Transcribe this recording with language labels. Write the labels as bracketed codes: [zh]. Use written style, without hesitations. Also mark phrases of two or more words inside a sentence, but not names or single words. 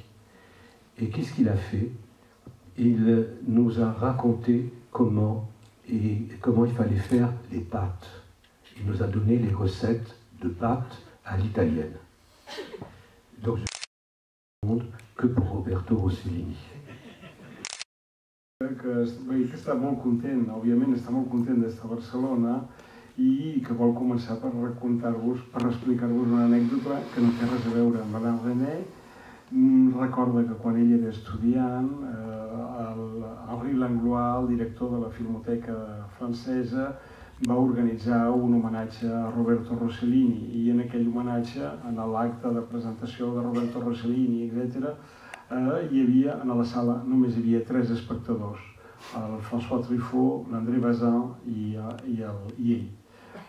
[fr] Et qu'est-ce qu'il a fait? Il nous a raconté comment il fallait faire les pâtes. Il nous a donné les recettes de pâtes à l'italienne. Donc je ne monde que pour Roberto Rossellini. [ca] Que està molt content, òbviament està molt content d'estar a Barcelona i que vol començar per explicar-vos una anècdota que no té res a veure amb Alain René. Recorda que quan ell era estudiant, Henri Langlois, el director de la Filmoteca francesa, va organitzar un homenatge a Roberto Rossellini, i en aquell homenatge, en l'acte de presentació de Roberto Rossellini, etc., hi havia, a la sala només hi havia 3 espectadors, el François Truffaut, l'André Bazin i ell.